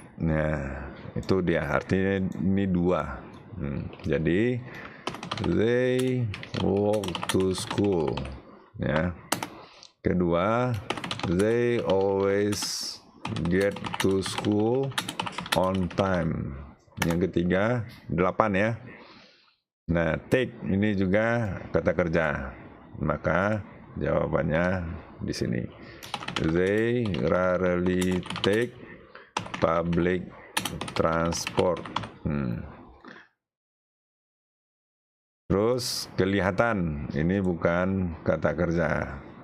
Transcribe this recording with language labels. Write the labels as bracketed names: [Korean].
[Indonesian] Nah, itu dia, artinya ini dua. [English] Jadi they walk to school. Ya. Kedua, they always get to school on time. [Indonesian] Yang ketiga, 8 ya. Nah, take ini juga kata kerja. Maka jawabannya di sini. [English] They rarely take public transport. [Indonesian] Terus kelihatan, ini bukan kata kerja.